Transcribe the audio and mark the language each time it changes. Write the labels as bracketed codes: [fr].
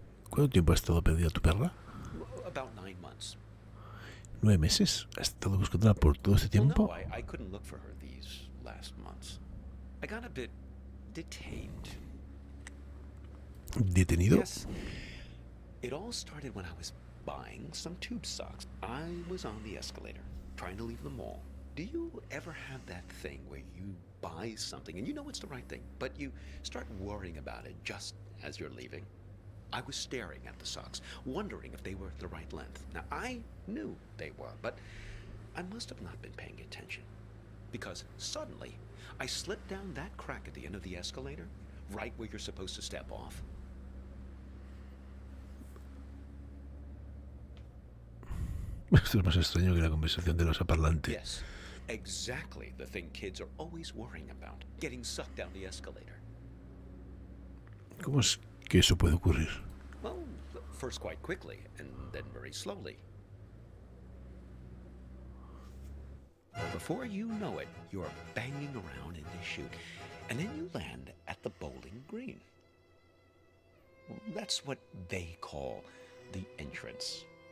[es] ¿Cuánto tiempo ha estado perdida tu perra? [en] About 9 months. [es] 9 meses. ¿Has estado buscándola por todo este tiempo? [en] Well, no, I couldn't look for her these last months. I got a bit detained. [es] ¿Detenido? [en] Yes. It all started when I was buying some tube socks. I was on the escalator, trying to leave the mall. Do you ever have that thing where you buy something and you know it's the right thing, but you start worrying about it just as you're leaving? I was staring at the socks, wondering if they were the right length. Now, I knew they were, but I must have not been paying attention. Because suddenly, I slipped down that crack at the end of the escalator, right where you're supposed to step off. [es] Esto es más extraño que la conversación de los parlantes. [en] Yes, exactly the thing kids are always worrying about, getting sucked down the escalator. [es] ¿Cómo es que eso puede ocurrir? [en] Well, first quite quickly, and then very slowly. Before you know it, you're banging around in the chute, and then you land at the bowling green. That's what they call the entrance.